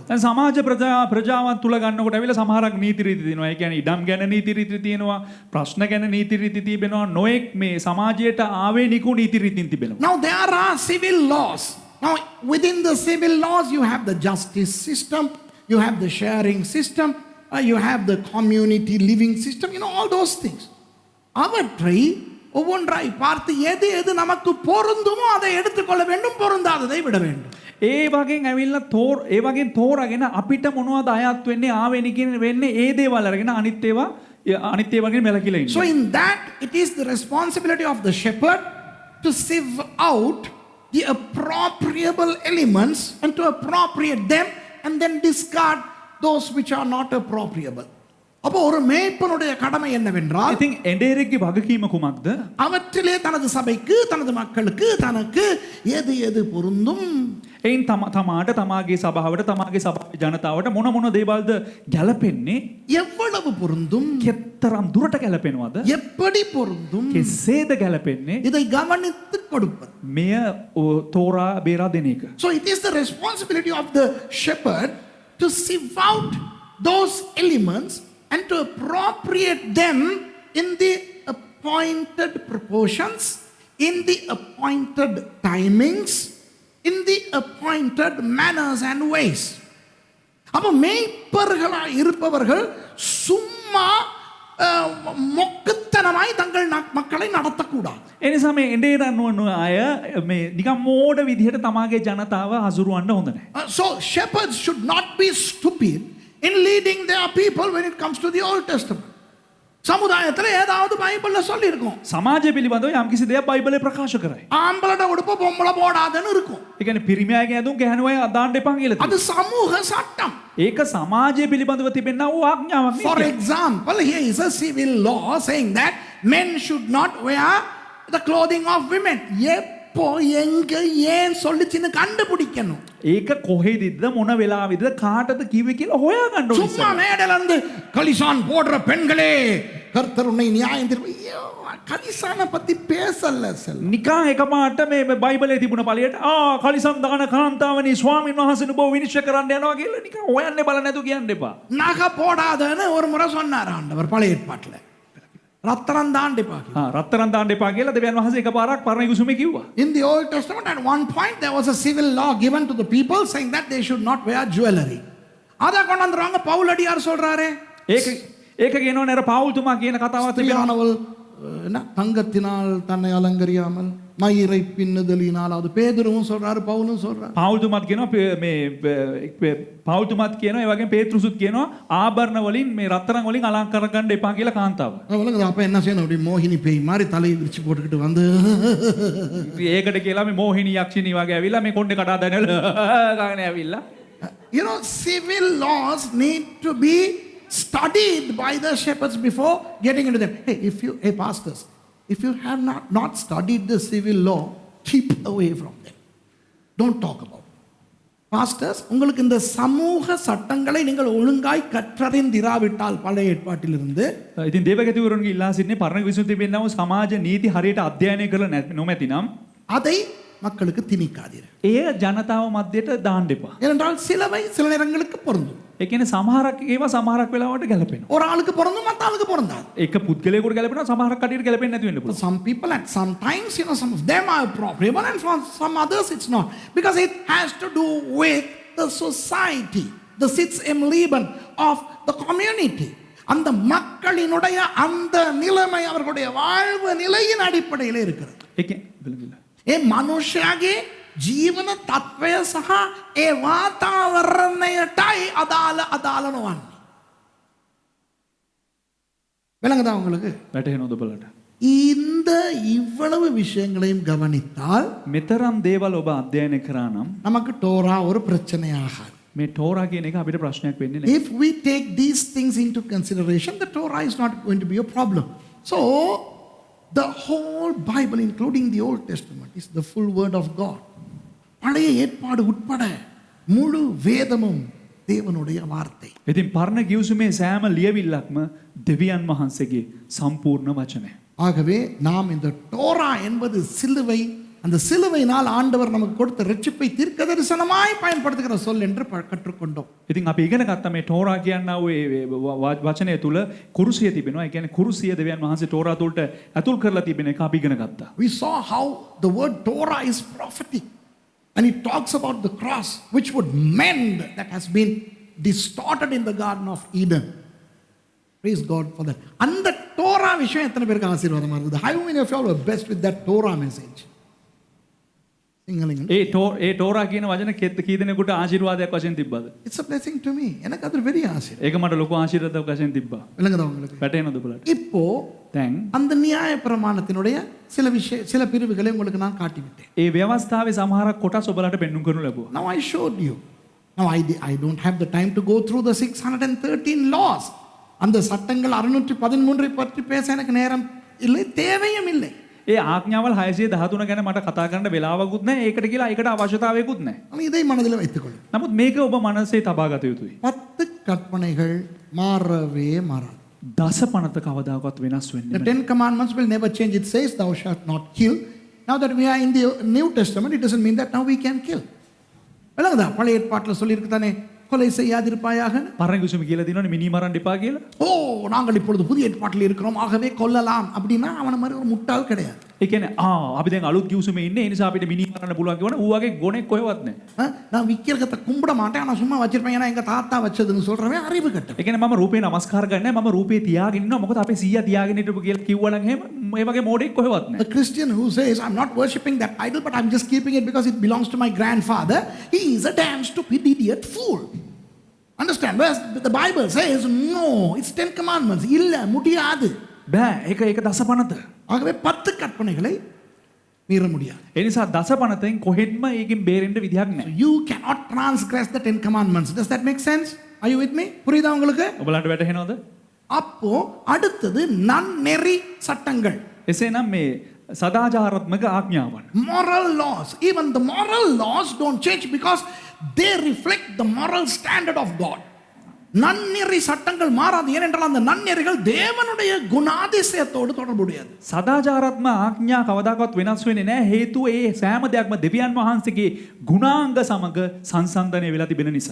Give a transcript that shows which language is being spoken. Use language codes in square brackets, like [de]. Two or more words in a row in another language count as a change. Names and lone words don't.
[si] දැන් සමාජ ප්‍රජාවන් තුල ගන්නකොට ඇවිල්ලා සමහරක් නීති රීති තියෙනවා. ඒ කියන්නේ ඉඩම් ගැන නීති රීති තියෙනවා, ප්‍රශ්න ගැන නීති රීති තිබෙනවා, නොඑක් මේ සමාජයට ආවේනික නීති රීතින් තිබෙනවා. [en] Now there are civil laws. Now, within the civil laws, you have the justice system, you have the sharing system, you have the community living system, all those things. [ta] அவற்றை ஒவ்வொன்றாய் பார்த்து எது எது நமக்கு பொருந்துமோ அதை எடுத்துக்கொள்ள வேண்டும், பொருந்தாததை விட வேண்டும். [si] ඒ වගේ ඇවිල්ලා ඒ වගේ තෝරාගෙන අපිට මොනවද අයත් වෙන්නේ ආවෙනිකින් වෙන්නේ ඒ දේවල් අරගෙන අනිත් ඒවාගෙන් මෙලකිලා ඉන්නවා. [en] So in that it is the responsibility of the shepherd to sieve out the appropriable elements and to appropriate them and then discard those which are not appropriable. [ta] அப்போ ஒரு மேய்ப்பனுடைய கடமை என்னவென்றால், [si] ඉතින් එඬේරෙක්ගේ වගකීම කුමක්ද? [ta] அவற்றிலே தனது சபைக்கு தனது மக்களுக்கு தனக்கு எது எது பொருந்தும், [si] එයින් තමාට තමාගේ සභාවට තමාගේ සභාවේ ජනතාවට මොන දේවල්ද ගැලපෙන්නේ, [ta] எவ்வளவு பொருந்தும், [si] කෙතරම් දුරට ගැලපෙනවද, [ta] எப்படி பொருந்தும், [si] කෙසේද ගැලපෙන්නේ, [ta] இதை கவனித்து கொடுப்பது. [si] මෙය තෝරා බේරා දෙන එක. [en] So it is the responsibility of the shepherd to sieve out those elements and to appropriate them in the appointed proportions, in the appointed timings, in the appointed manners and ways. [ta] அப்போ மேய்ப்பர்களாய் இருப்பவர்கள் சும்மா மொக்கத்தனமாய் தங்கள் மக்களை நடத்தக்கூடாது. [si] එනිසා මේ එඬේරන්න අය මේ නිකම් මෝඩ විදිහට තමාගේ ජනතාව හසුරුවන්න හොඳ නැහැ. [en] So shepherds should not be stupid in leading their people when it comes to the Old Testament. [ta] சமுதாயத்தில் ஏதாவது பைபிள்ல சொல்லி இருக்கும், [si] සමාජය පිළිබඳව යම්කිසි දෙයක් බයිබලයේ ප්‍රකාශ කරයි. [ta] ஆம்பளட உடுப்பு பொம்பளை போடாதன்னு இருக்கும். [si] ඒ කියන්නේ පිරිමියාගේ ඇඳුම් ගැහණු අය අදාන්න එපා කියලා [ta] அது [si] තියෙනවා. [ta] சமூக சட்டம். [si] ඒක සමාජය පිළිබඳව තිබෙනා වූ ආඥාවක් [en] For [si] නෙවෙයි. [en] example, here is a civil law saying that men should not wear the clothing of women. [ta] எப்போ எங்க ஏன் சொல்லிச்சின்னு கண்டுபிடிக்கணும். [si] ඒක කොහෙදිද මොන වෙලාවෙද කාටද කිව්වේ කියලා හොයාගන්න ඕනේ. [ta] சும்மா மேடையில இருந்து கலிசான் போடுற பெண்களே கர்த்தர் உன்னை நியாயம் தீர்ப்பார். கலிசான பத்தி பேசல செல். [si] නිකන් එකපාරට මේ බයිබලයේ තිබුණ පළියට කලිසම් දාන කාන්තාවනි ස්වාමීන් වහන්සේ නුඹ විනිශ්චය කරන්න යනවා කියලා නිකන් හොයන්නේ බල නැතු කියන්න එපා. [ta] நகை போடாதன்னு ஒரு முறை சொன்னார் ஆண்டவர் பழைய ஏற்பாட்டுல. ரத்தனம் தாண்டிப்பா. [si] රත්තරන් දාන්න එපා කියලා දෙවියන් වහන්සේ එකපාරක් පරණ ඉගුසුමේ කිව්වා. [en] In the Old Testament at one point there was a civil law given to the people saying that they should not wear jewelry. [ta] அத கொண்டாந்துறாங்க பவுலடியார் சொல்றாரே. [si] ඒක කියනවනේ අර පාවුල්තුමා කියන කතාවක් තිබෙනවා. [ta] ஸ்திரியானவள் தங்கத்தினால் தன்னை அலங்கரியாமல் மயிரை பின்னுதலினால், அது பேதுருவும் சொல்றாரு பவுலும் சொல்றாரு. [si] පාවුල්තුමාත් කියනවා මේ පාවුල්තුමාත් කියනවා ඒ වගේම පේත්‍රුසුත් කියනවා ආභරණ වලින් මේ රත්තරන් වලින් අලංකාර කරන්න එපා කියලා කාන්තාව. [ta] அப்ப என்ன செய்யணும், அப்படி மோகினி பேய் மாதிரி தலையை விரிச்சு போட்டுக்கிட்டு வந்து [si] ඒකට කියලා මේ මෝහිනී යක්ෂිනී වගේ ඇවිල්ලා මේ කොණ්ඩේ කඩා දැනවල ගාගෙන ඇවිල්ලා. [en] Civil laws need to be studied by the shepherds before getting into them. Hey pastors, if you have not studied the civil law, keep away from them. Don't talk about it. Pastors, [ta] உங்களுக்கு இந்த சமூக சட்டங்களை நீங்கள் ஒழுங்காய் கற்றறிந்திராவிட்டால் பழைய ஏற்பாட்டிலிருந்து, [si] ඉතින් දේවගතිවරුන්ගේ ඉල්ලා සිටින්නේ පරණ විසුද්ධි තිබෙනා වූ සමාජ නීති හරියට අධ්‍යයනය කරලා නොමැතිනම් [ta] அதை மக்களுக்கு திணிக்காதீர்கள். [si] එය ජනතාව මැදට දාන්න එපා. [ta] ஏனென்றால் சிலவை சில நேரங்களுக்கு பொருந்தும். [si] ඒ කියන්නේ සමහරක් ඒවා සමහරක් වෙලාවට ගැලපෙනවා. [ta] ஒரு ஆளுக்கு பொருந்தும், மற்ற ஆளுக்கு பொருந்தாது. [si] එක පුද්ගලයෙකුට ගැලපෙනවා සමහරක් කටියට ගැලපෙන්නේ නැති වෙන්න පුළුවන්. [en] Some people at some times, some of them are appropriate and for some others it's not. Because it has to do with the society, the [de] Sitz im Leben [en] of the community. [ta] அந்த மக்களினுடைய அந்த நிலைமை அவர்களுடைய வாழ்வு நிலையின் அடிப்படையில் இருக்கிறது. [si] ඒ මනුෂ්‍යයාගේ ජීවන තත්වය සහ ඒ වාතාවරණයටයි අදාළ නොවන්නේ. [ta] விளங்குதா உங்களுக்கு? [si] වැටහෙනවද ඔබලට? [ta] இந்த இவ்வளவு விஷயங்களையும் கவனித்தால் [si] මෙතරම් දේවල් ඔබ අධ්‍යයනය කරා නම් [ta] நமக்கு டோரா ஒரு பிரச்சனையாகாது. [si] මේ ටෝරා කියන එක අපිට ප්‍රශ්නයක් වෙන්නේ නැහැ. [en] If we take these things into consideration, the Torah is not going to be a problem. So the whole Bible, including the Old Testament, is the full word of God. [ta] பழைய ஏற்பாடு உட்பட முழு வேதமும் தேவனுடைய வார்த்தை. [si] ඉතින් පරණ ගිවිසුමේ සෑම ලියවිල්ලක්ම දෙවියන් වහන්සේගේ සම්පූර්ණ වචනය. [ta] ஆகவே நாம் இந்த டோரா என்பது சிலுவை, அந்த சிலுவையினால் ஆண்டவர் நமக்கு கொடுத்த ரட்சிப்பை தீர்க்கதரிசனமாய் பயன்படுத்துகிற சொல் என்று கற்றுக்கொண்டோம். [si] ඉතින් අපි ඉගෙන ගත්තා මේ ටෝරා කියනා වූ වචනය තුල කුරුසිය තිබෙනවා. ඒ කියන්නේ කුරුසිය දෙවියන් වහන්සේ ටෝරා තුලට ඇතුල් කරලා තිබෙන එක අපි ඉගෙන ගත්තා. [en] We saw how the word Torah is prophetic. And he talks about the cross, which would mend that has been distorted in the Garden of Eden. Praise God for that. And the Torah [ta] விஷயம் எத்தனை பேருக்கு ஆசீர்வாதமா இருக்குது? [en] How many of you all were blessed with that Torah message? [si] ඒ ටෝරා කියන වචන කී දෙනෙකුට ආශිර්වාදයක් වශයෙන් තිබ්බද? [en] It's a blessing to me. [ta] எனக்கு அது பெரிய ஆசீர்வாதம். [si] ඒක මට ලොකු ආශිර්වාදයක් වශයෙන් තිබ්බා. [ta] விளங்குதா உங்களுக்கு? [si] වැටෙනවද ඔබලට? [ta] இப்போ [si] දැන් [ta] அந்த நியாய பிரமாணத்தினுடைய சில பிரிவுகளை உங்களுக்கு நான் காட்டி விட்டேன். [si] ඒ ව්‍යවස්ථාවේ සමහරක් කොටස් ඔබලට පෙන්වුම් කරනු ලැබුවා. [en] Now I showed you. Now I don't have the time to go through the 613 laws. [ta] அந்த சட்டங்கள் 613 பற்றி பேச எனக்கு நேரம் இல்லை, தேவையும் இல்லை. [si] ඒ ආඥාවල් 613 ගැන මට කතා කරන්න වෙලාවකුත් නැහැ. ඒකට කියලා ඒකට අවශ්‍යතාවයකුත් නැහැ. [ta] இதை மனதில் வைத்துக் கொள்ளுங்கள். [si] නමුත් මේක ඔබ මනසේ තබා ගත යුතුයි. [ta] 10 கற்பனைகள் மாறவே மாறாது. [si] දස පනත කවදාකවත් වෙනස් [en] The [si] වෙන්නේ [en] 10 commandments will never change. It says thou shalt not kill. Now that we are in the New Testament, it doesn't mean that now we can kill. [ta] விளங்குதா? பழைய ஏற்பாட்டில் சொல்லியிருக்கு தானே, கொலை செய்யாதிருப்பாயாக. [si] පරණ කිසුම කියලා දිනවනේ මිනි මරන්න එපා කියලා. [ta] ஓ நாங்கள் இப்பொழுது புதிய ஏற்பாட்டில் இருக்கிறோம், ஆகவே கொல்லலாம் அப்படின்னா அவன மாதிரி ஒரு முட்டாள் கிடையாது. [si] ඒ කියන්නේ අපි දැන් අලුත් කිව්සුමේ ඉන්නේ, ඒ නිසා අපිට මිනි මරන්න පුළුවන් කියවනේ ඌ වගේ ගොනෙක් කොහෙවත් නැහැ. [ta] நான் விக்கிரகத்தை கும்பிட மாட்டேன், ஆனா சும்மா வச்சிருப்பேன், ஏன்னா எங்க தாத்தா வச்சதுன்னு சொல்றவன் அறிவு கட்ட. [si] ඒ කියන්නේ මම රූපේ නමස්කාර ගන්නෑ, මම රූපේ තියාගෙන ඉන්නවා මොකද අපේ සීයා තියාගෙන හිටපු කියලා කිව්වනම් එහෙම මේ වගේ මෝඩෙක් කොහෙවත් නැහැ. [en] A Christian who says I'm not worshipping that idol but I'm just keeping it because it belongs to my grandfather, he is a damn stupid idiot fool. Understand? Whereas the Bible says no, it's 10 commandments. [ta] இல்ல முடியாது. [si] බෑ ඒක දස පනත. [ta] ஆகவே 10 கற்பனைகளை மீற முடியாது. [si] ඒ නිසා දස පනතෙන් කොහෙත්ම ඒකෙන් බේරෙන්න විදිහක් නැහැ. [en] You cannot transgress the 10 commandments. Does that make sense? Are you with me? [ta] புரியுதா உங்களுக்கு? [si] ඔබලන්ට වැටහෙනවද? [ta] அப்போ அடுத்தது நன்னெறி சட்டங்கள். [si] එසේනම් මේ සදාචාරාත්මක ආඥාවන්. [en] Moral laws. Even the moral laws don't change because they reflect the moral standard of God. [ta] நன்னெறி சட்டங்கள் மாறாது, ஏனென்றால் அந்த நன்னெறிகள் தேவனுடைய குணாதிசயத்தோடு தொடர்புடையது. [si] සදාචාරාත්මක ආඥා කවදාකවත් වෙනස් වෙන්නේ නැහැ. හේතුව ඒ සෑම දෙයක්ම දෙවියන් වහන්සේගේ ගුණාංග සමග සංසන්දනය වෙලා තිබෙන නිසා.